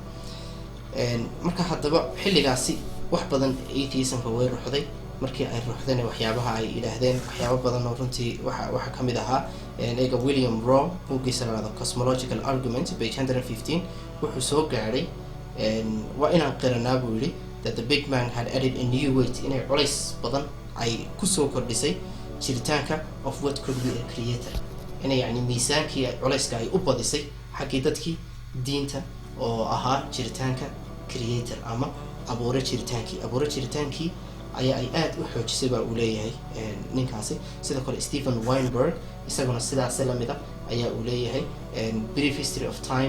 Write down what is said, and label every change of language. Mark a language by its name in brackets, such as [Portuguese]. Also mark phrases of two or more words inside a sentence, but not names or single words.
[Somali] marka haddaba xilligaasi wax badan atheism-ka way ruxday. markii ay ruxdeen waxyaabaha ay yidhaahdeen waxyaabo badan oo runtii waxa ka mid ahaa eega William Rowe buuggiisa la yidhaahdo Cosmological Argument page 115 wuxuu soo gaadhay waa inaan qiranaa buu yidhi [English] that the Big Bang had added a new weight [Somali] inay culays badan ay kusoo kordhisay jiritaanka [English] of what could be a creator, [Somali] inay yani miisaankii culayska ay u badisay xaggii dadkii diinta oo ahaa jiritaanka creator ama abuure jiritaankii ayaa ay aad u xoojisay baa uu leeyahay ninkaasi. sidoo kale Stephen Weinberg isaguna sidaas la mid ah ayaa uu leeyahay Brief History of Time.